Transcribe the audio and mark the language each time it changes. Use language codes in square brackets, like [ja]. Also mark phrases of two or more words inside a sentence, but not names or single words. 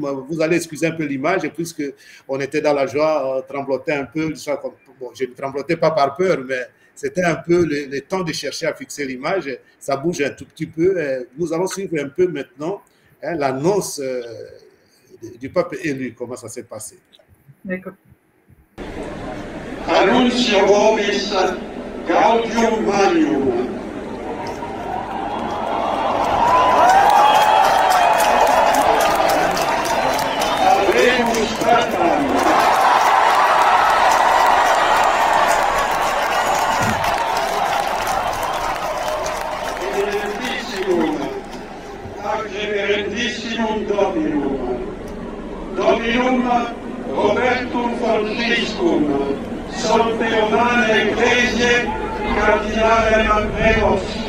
[fr] Vous allez excuser un peu l'image, puisqu'on était dans la joie, on tremblotait un peu. Bon, je ne tremblotais pas par peur, mais c'était un peu le temps de chercher à fixer l'image. Ça bouge un tout petit peu. Nous allons suivre un peu maintenant hein, l'annonce du pape élu, comment ça s'est passé. D'accord. [la] Annuncio vobis Gaudium Magnum. Habemus Papam. Reverendissimum Dominum, Dominum Robertum Franciscum, Sancte Romane Ecclesiae, Cardinalem Advenos,